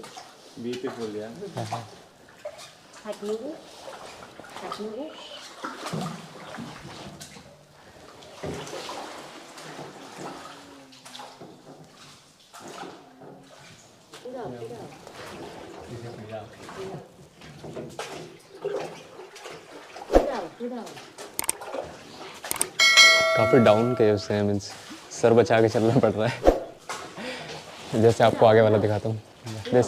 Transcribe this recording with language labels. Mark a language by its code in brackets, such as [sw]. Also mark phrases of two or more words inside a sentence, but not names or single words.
[en] Beautiful, yeah. [vi] Thạch nhũ. Thạch nhũ. Cúi đầu, cúi đầu. Cúi đầu, cúi đầu. [hi] काफ़ी [en] down caves [hi] हैं, मीन्स सर बचा के चलना पड़ रहा है। जैसे आपको आगे वाला दिखाता हूँ। दिस